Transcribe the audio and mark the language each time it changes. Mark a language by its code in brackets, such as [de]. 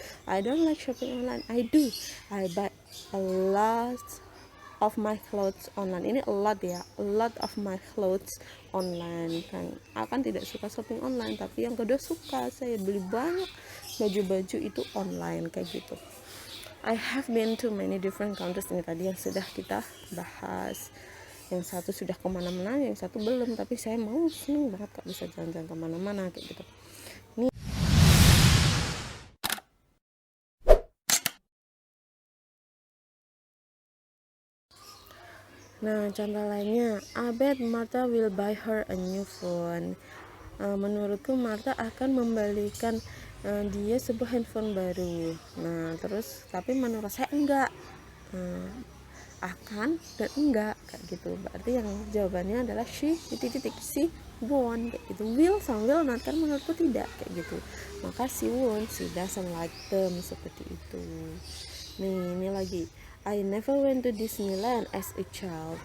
[en] I don't like shopping online. I do. I buy a lot of my clothes online. [id] Ini a lot ya, [en] a lot of my clothes online. [id] Kan akan tidak suka shopping online, tapi yang kedua suka, saya beli banyak baju-baju itu online kayak gitu. [en] I have been to many different countries. [id] Ini tadi yang sudah kita bahas. Yang satu sudah kemana-mana, yang satu belum. Tapi saya mau, seneng banget kak bisa jalan-jalan kemana-mana kayak gitu. Nih. Nah, contoh lainnya, [en] I bet Martha will buy her a new phone. [id] Menurutku Martha akan membelikan dia sebuah handphone baru. Nah, terus tapi menurut saya enggak. Akan dan enggak kayak gitu. Berarti yang jawabannya adalah [en] she won't [id] kayak gitu. Will sama will not kan menurutku tidak kayak gitu. Maka [en] she won't, she doesn't like them [id] seperti itu. Nih, ini lagi. [en] I never went to Disneyland as a child.